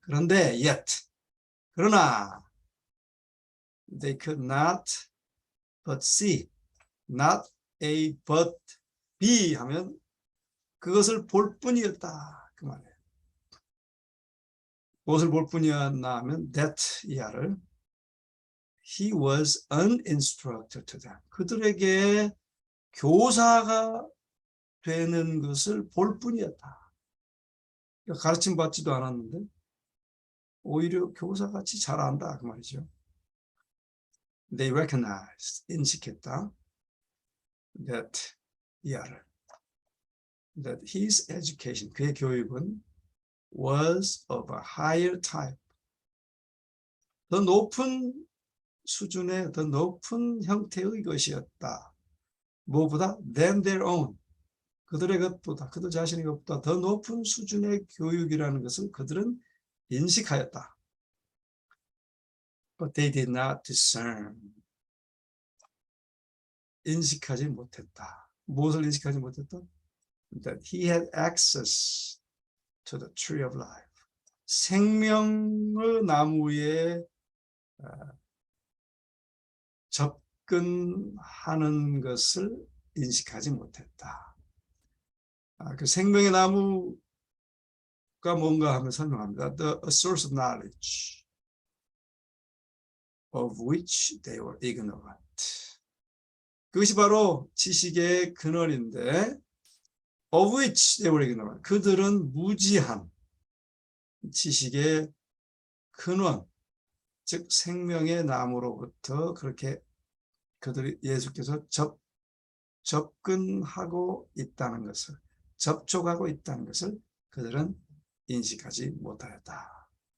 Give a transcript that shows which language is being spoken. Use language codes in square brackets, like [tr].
[ko] 그런데 [en] yet, [ko] 그러나 [en] they could not but see. not A but B [ko] 하면 그것을 볼 뿐이었다. 그 말이에요. 무엇을 볼 뿐이었나 하면 that 이하를 [en] he was an instructor to them. [ko] 그들에게 교사가 되는 것을 볼 뿐이었다. 가르침 받지도 않았는데 오히려 교사같이 잘 안다 그 말이죠. [en] They recognized, [ko] 인식했다. [en] that 이하를 that his education, [ko] 그의 교육은 [en] was of a higher type. [ko] 더 높은 수준의, 더 높은 형태의 것이었다. 무엇보다 [en] than their own. [ko] 그들의 것보다, 그들 자신의 것보다 더 높은 수준의 교육이라는 것을 그들은 인식하였다. [en] But they did not discern. [ko] 인식하지 못했다. 무엇을 인식하지 못했다? [en] That he had access to the tree of life. [ko] 생명의 나무에 접근하는 것을 인식하지 못했다. 그 생명의 나무가 뭔가 하면 설명합니다. [en] The source of knowledge of which they were ignorant. [ko] 그것이 바로 지식의 근원인데 [en] of which they were ignorant. [ko] 그들은 무지한 지식의 근원, 즉 생명의 나무로부터 그렇게 그들이 예수께서 접근하고 있다는 것을, 접촉하고 있다는 것을 그들은 인식하지 못하였다.